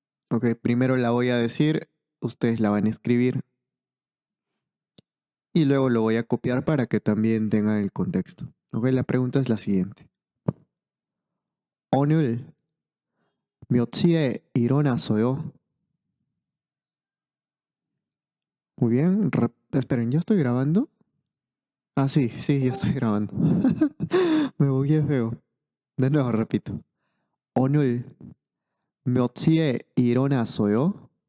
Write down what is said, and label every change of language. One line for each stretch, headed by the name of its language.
Spanish: Ok, primero la voy a decir, ustedes la van a escribir y luego lo voy a copiar para que también tengan el contexto. Ok, la pregunta es la siguiente.
Korean: 오늘 몇 시에 일어났어요?
Spanish: Muy bien, esperen, ¿yo estoy grabando? Ah, sí, sí, yo estoy grabando. Me bugué feo. De nuevo, repito.
Korean: 오늘 몇 시에 일어났어요?